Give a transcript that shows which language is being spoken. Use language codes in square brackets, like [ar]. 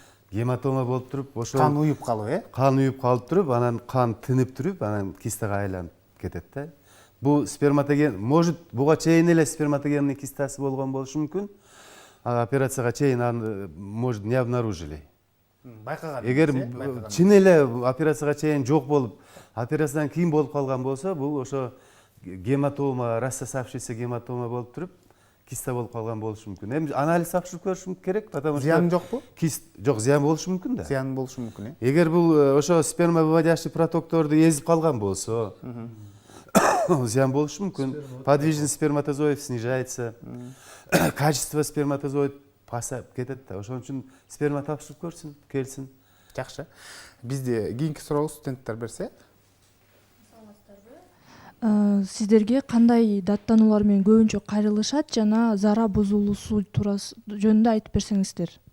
[ky] Гематома болуп туруп, ошо Кан уюп калып, кан уюп калып туруп, анан кан тынып туруп, анан кистага айланып кетет да. Бул сперматоген, [ru] может, [ky] буга чейин эле сперматогенный кистасы болгон болушу мүмкүн. Операцияга чейин аны, [ru] может, не обнаружили. [ky] Байкаган. Эгер чын эле операцияга чейин жок болуп, операциядан кийин болуп калган болсо, бул ошо гематома, [ru] рассосавшийся гематома [ky] болуп туруп, киста болуп калган болушу мүмкүн. Эми анализ тапшырып көрүш керек, [ru] потому что [ky] Зыян жокпу? Жок, зыян болушу мүмкүн да. Зыян болушу мүмкүн, Эгер бул ошо спермовыводящий протокторду эзип калган болсо, зыян болушу мүмкүн. [ru] Подвижность сперматозоидов снижается, качество сперматозоид [ky] пасап кетет да. Ошон үчүн сперма тапшырып көрсүн, келсин. Жакшы. Бизде кийинки суроо студенттер берсе. Сиздерге кандай даттануулар менен көбүнчө кайрылышат жана зара бузулуусу туурасы жөнүндө айтып берсеңиздер.